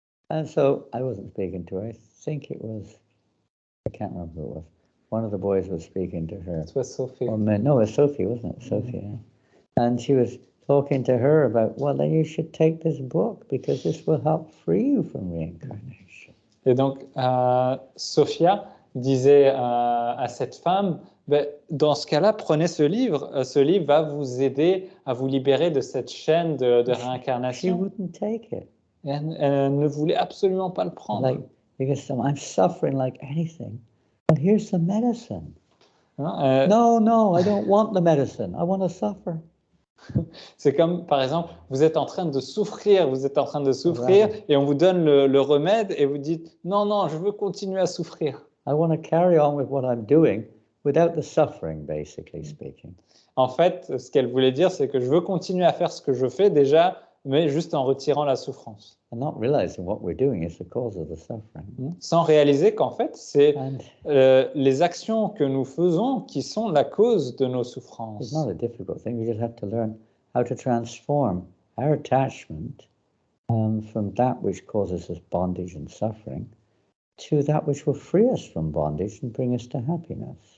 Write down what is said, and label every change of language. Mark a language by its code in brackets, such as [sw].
[en] And so I wasn't speaking to her. I think it was, I can't remember who it was. One of the boys was speaking to her. It was Sophie. No, it was Sophie, wasn't it? Sophie, yeah. And she was talking to her about, well, then you should take this book because this will help free you from reincarnation. [fr] Et donc, Sophia disait à cette femme, ben, dans ce cas-là, prenez ce livre va vous aider à vous libérer de cette chaîne de réincarnation. [en] She wouldn't take it. [fr] Et elle ne voulait absolument pas le prendre. [en] Like, because I'm suffering like anything. Well, here's some medicine. No, I don't want the medicine. I want to suffer. [fr] C'est comme, par exemple, vous êtes en train de souffrir, et on vous donne le remède et vous dites, non, je veux continuer à souffrir. [en] I want to carry on with what I'm doing without the suffering, basically speaking. [fr] En fait, ce qu'elle voulait dire, c'est que je veux continuer à faire ce que je fais déjà mais juste en retirant la souffrance. [en] and not realizing what we're doing is the cause of the suffering. [fr] Sans réaliser qu'en fait, c'est [en] And [fr] les actions que nous faisons qui sont la cause de nos souffrances. [en] it's not a difficult thing. We just have to learn how to transform our attachment from that which causes us bondage and suffering to that which will free us from bondage and bring us to happiness.